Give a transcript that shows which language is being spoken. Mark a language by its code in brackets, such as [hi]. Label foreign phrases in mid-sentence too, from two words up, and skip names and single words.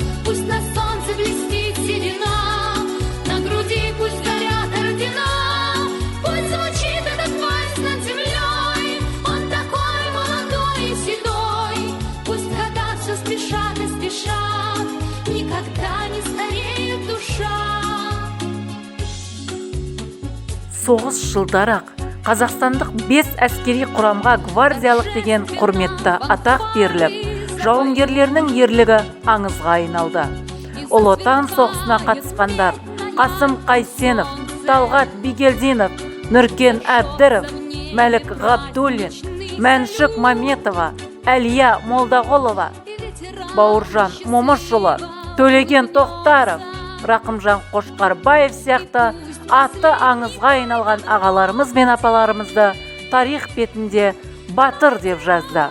[ru] Пусть на солнце блестит седина, на груди пусть горят ордена. Пусть звучит этот вальс над землей, он такой молодой и седой. Пусть года все спешат и спешат, никогда не стареет душа. [kk] Соғыс жылдарақ Қазақстандық 5 әскери құрамға гвардиялық деген құрметті атақ беріліп, жауынгерлерінің ерлігі аңызға айналды. Ұлы Отан соғысына қатысқандар Қасым Қайсенов, Талғат Бигелдинов, Нұркен Әбдіров, Мәлік Ғабдуллин, Мәншік Маметова, Әлия Молдағолова, Бауыржан Момышұлы, Төлеген Тоқтаров, Рақымжан Қошқарбаев сияқты аты аңызға айналған ағаларымыз бен апаларымызды тарих бетінде батыр деп жазды.